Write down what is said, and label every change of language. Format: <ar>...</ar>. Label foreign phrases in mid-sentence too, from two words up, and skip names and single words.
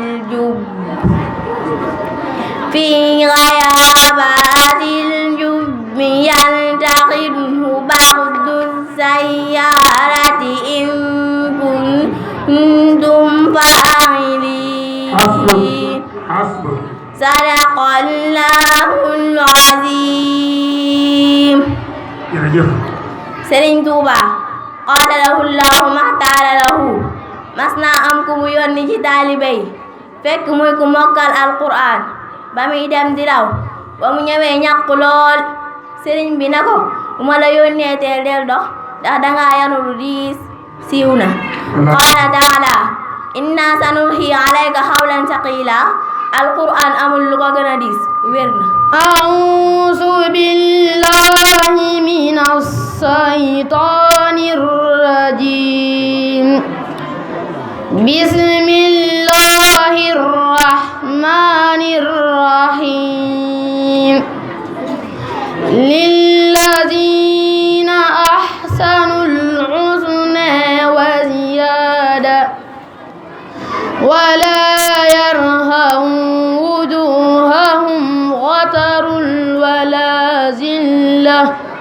<ar>الجب يلتقطه بعض السيارة إن كنتم فاعلين صدق الله العظيم.</ar> <wo>Serigne Touba</wo> <ar>قال له الله مختار له</ar> <wo>mas naa am ku mu yónni ci taalibe yi fekk muy ku mokkal alquran ba muy dem di daw ba mu ñëwee ñàkk lool sëriñ bi na ko bu ma la yónnee teel del dox ndax dangaa yanu lu diis siiw na</wo> <ar>قال تعالى إنا سنلقي عليك قولا ثقيلا</ar> <wo>alquran amul lu ko gën a diis wér na</wo> <ar>أعوذ بالله من الشيطان الرجيم بسم الله الرحمن الرحيم للذين أحسنوا الحسنى وزيادة ولا يرهق وجوههم غتر ولا ذلة</ar>